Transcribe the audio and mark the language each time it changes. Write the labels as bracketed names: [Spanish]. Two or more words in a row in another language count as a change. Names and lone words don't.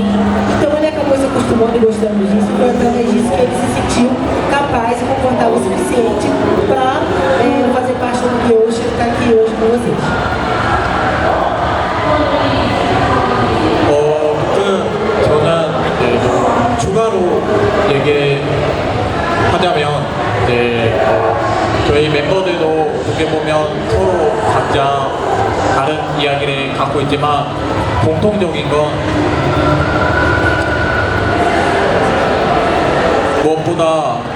[Portuguese] Então ele acabou se acostumando e gostando disso, e foi através disso que ele se sentiu capaz e confortável o suficiente para fazer parte do que hoje está aqui hoje com vocês. [Korean] 저는 추가로 얘기하자면 저희 멤버들도 어떻게 보면 서로 각자 다른 이야기를 갖고 있지만 공통적인 건 무엇보다